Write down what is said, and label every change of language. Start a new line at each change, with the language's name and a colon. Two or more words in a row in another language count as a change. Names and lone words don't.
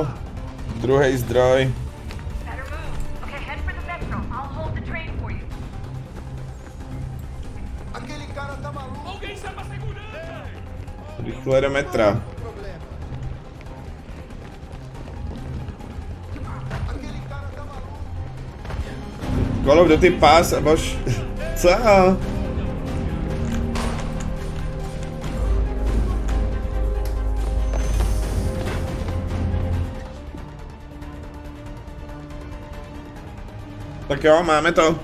Czech: Druhý zdroj.
English: Better move. Okay, head for the metro. I'll hold the train for you.
Portuguese: Aquele cara tá maluco. Alguém chama a segurança!
Czech: Rychle do metra.
Portuguese: Problema. Aquele cara tá maluco.
Czech: Call of Duty Pass, bož. Co? Tak jo, máme to.